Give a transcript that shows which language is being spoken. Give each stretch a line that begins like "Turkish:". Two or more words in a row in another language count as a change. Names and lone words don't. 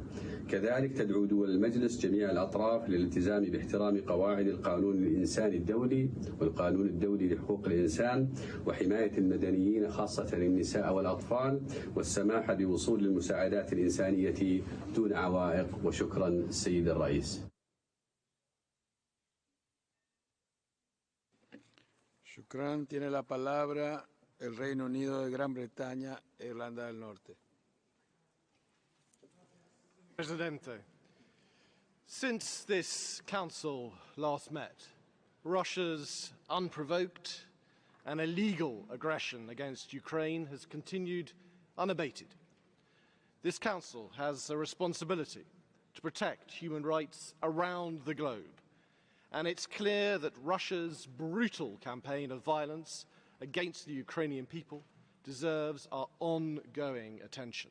Arabic: كذلك تدعو دول المجلس جميع الأطراف للالتزام باحترام قواعد القانون الإنساني الدولي والقانون الدولي لحقوق الإنسان وحماية المدنيين خاصة النساء والأطفال والسماح بوصول المساعدات الإنسانية دون عوائق. وشكرا السيد الرئيس. Shukran.
Spanish: Tiene la palabra el Reino Unido de Gran Bretaña e Irlanda del Norte.
English: Presidente, since this council last met, Russia's unprovoked and illegal aggression against Ukraine has continued unabated. This council has a responsibility to protect human rights around the globe, and it's clear that Russia's brutal campaign of violence against the Ukrainian people deserves our ongoing attention.